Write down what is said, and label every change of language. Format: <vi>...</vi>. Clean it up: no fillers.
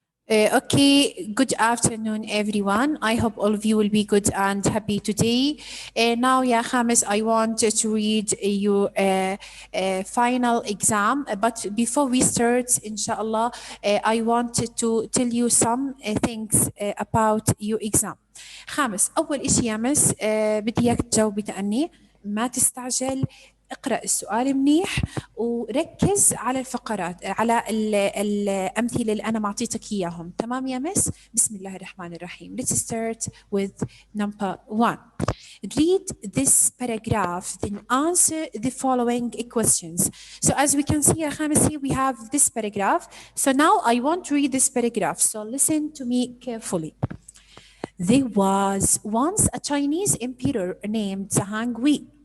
<en>Okay, good afternoon, everyone. I hope all of you will be good and happy today. Now, yeah, Khamis, I want to read your final exam. But before we start, inshallah, I wanted to tell you some things about your exam.</en> <ar>خامس أول إشي يا مس بدي إياك تجاوب بتأني ما تستعجل اقرأ السؤال منيح وركز على الفقرات على الأمثلة اللي أنا معطيتك إياهم تمام يا مس بسم الله الرحمن الرحيم.</ar> <en>Let's start with number 1. Read this paragraph then answer the following questions. So as we can see يا خامس here we have this paragraph. So now I want to read this paragraph. So listen to me carefully. There was once a Chinese emperor named Zhang Hui.</en>